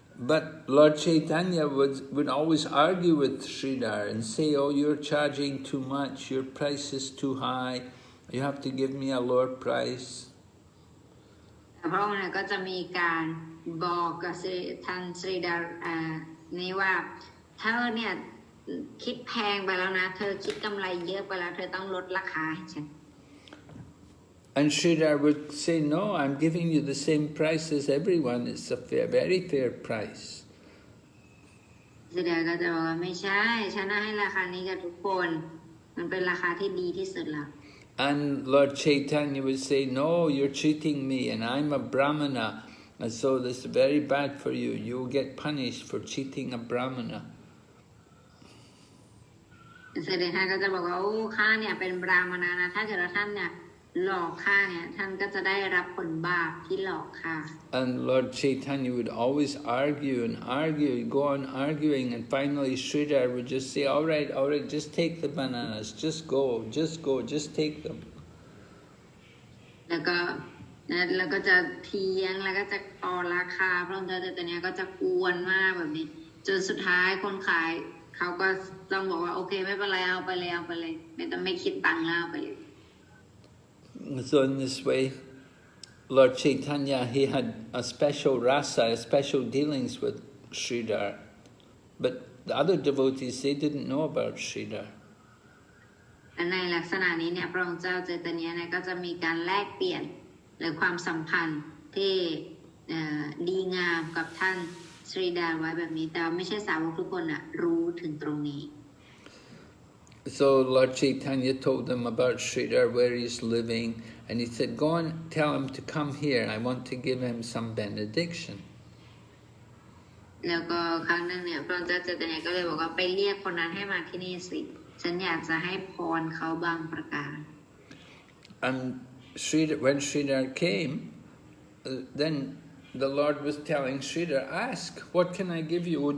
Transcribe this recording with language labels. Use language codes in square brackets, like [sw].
[en] But Lord Chaitanya would always argue with Sridhar and say, oh, you're charging too much, your price is too high, you have to give me a lower price. [th] พระองค์เนี่ยก็จะมีการบอกกับท่านสรีดานี้ว่าเธอเนี่ยคิดแพงไปแล้วนะเธอคิดกำไรเยอะไปแล้วเธอต้องลดราคาให้ฉัน [en] And Sridhar would say, no, I'm giving you the same price as everyone. It's a very fair price. [th] สรีดาก็จะบอกว่าไม่ใช่ฉันให้ราคานี้กับทุกคนมันเป็นราคาที่ดีที่สุดแล้ว [en] And Lord Chaitanya would say, no, you're cheating me and I'm a Brahmana. And so this is very bad for you. You'll get punished for cheating a Brahmana. [th] สรีดาก็จะบอกว่าโอ้ข้าเนี่ยเป็นบราหมณนะถ้าเกิดว่าท่านเนี่ยหลอกข้าเนี่ยท่านก็จะได้รับผลบาปที่หลอกข้า [en] And Lord Chaitanya would always argue and argue, go on arguing, and finally Sridhar would just say, all right, just take the bananas, just go, just take them. [th] แล้วก็จะเถียงแล้วก็จะต่อราคาพระองค์เจ้าแต่เนี้ยก็จะกวนมากแบบนี้จนสุดท้ายคนขายเขาก็ต้องบอกว่าโอเคไม่เป็นไรเอาไปเลยไม่ต้องไม่คิดตังค์แล้วเอาไปเลย [en] So in this way, Lord Chaitanya, he had a special rasa, a special dealings with Sridhar. But the other devotees, they didn't know about Sridhar. [th] ในลักษณะนี้เนี่ยพระองค์เจ้าเจตเนียเนี่ยก็จะมีการแลกเปลี่ยนหรือความสัมพันธ์ที่ดีงามกับท่านสรีดาไว้แบบนี้แต่ไม่ใช่สาวกทุกคนรู้ถึงตรงนี้ [en] So Lord Chaitanya told them about Sridhar, where he's living, and he said, go and tell him to come here. I want to give him some benediction. [th] แล้วก็ครั้งนึงเนี่ยพระองค์เจ้าเจตเนียก็เลยบอกว่าไปเรียกคนนั้นให้มาที่นี่สิฉันอยากจะให้พรเขาบางประการ [en] And when Sridhar came, then the Lord was telling Sridhar, ask, what can I give you?